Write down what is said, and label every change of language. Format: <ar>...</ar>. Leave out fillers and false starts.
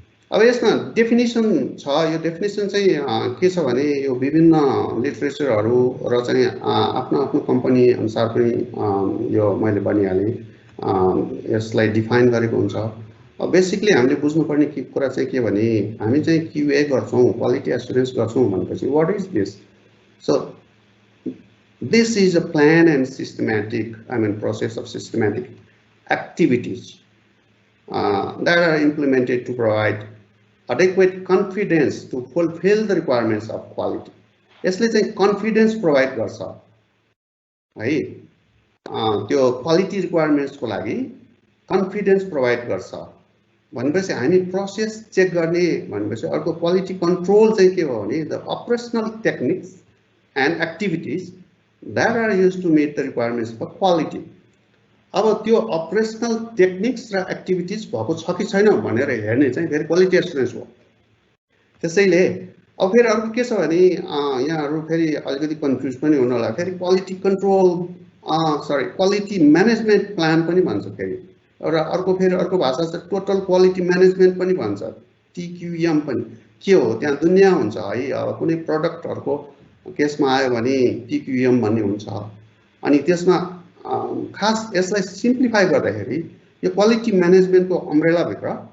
<ne>अब यसमा डेफिनेसन छ यो डेफिनेसन चाहिँ के छ भने यो विभिन्न लिटरेचरहरू र चाहिँ आफ्नो आफ्नो कम्पनी अनुसार पनि यो मैले भनिहालेँ यसलाई डिफाइन गरेको हुन्छ बेसिकली हामीले बुझ्नुपर्ने कुरा चाहिँ के भने हामी चाहिँ क्युए गर्छौँ क्वालिटी एस्युरेन्स गर्छौँ भनेपछि</ne> <en>what is this</en> <ne>so</ne> <en>This is a plan and systematic process of systematic activities that are implemented to provide adequate confidence to fulfill the requirements of quality.</en> <ne>यसले चाहिँ confidence provide गर्छ है त्यो quality requirements को लागि confidence provide गर्छ भनेपछि हामी process check गर्ने भनेपछि अर्को quality control चाहिँ के हो भने</ne> <en>the operational techniques and activities that are used to meet the requirements for quality.</en> <ne>अब त्यो अपरेसनल टेक्निक्स र एक्टिभिटिज भएको छ कि छैन भनेर हेर्ने चाहिँ फेरि क्वालिटी एस्युरेन्स हो त्यसैले अब फेरि अर्को के छ भने यहाँहरू फेरि अलिकति कन्फ्युज पनि हुनु होला फेरि quality control quality management plan पनि भन्छ फेरि र अर्को भाषा चाहिँ टोटल क्वालिटी म्यानेजमेन्ट पनि भन्छ TQM पनि के हो त्यहाँ दुनियाँ हुन्छ है अब कुनै प्रडक्टहरूको केसमा आयो भने TQM भन्ने हुन्छ अनि त्यसमा खास यसलाई सिम्प्लिफाई गर्दाखेरि यो क्वालिटी म्यानेजमेन्टको अम्ब्रेलाभित्र</ne>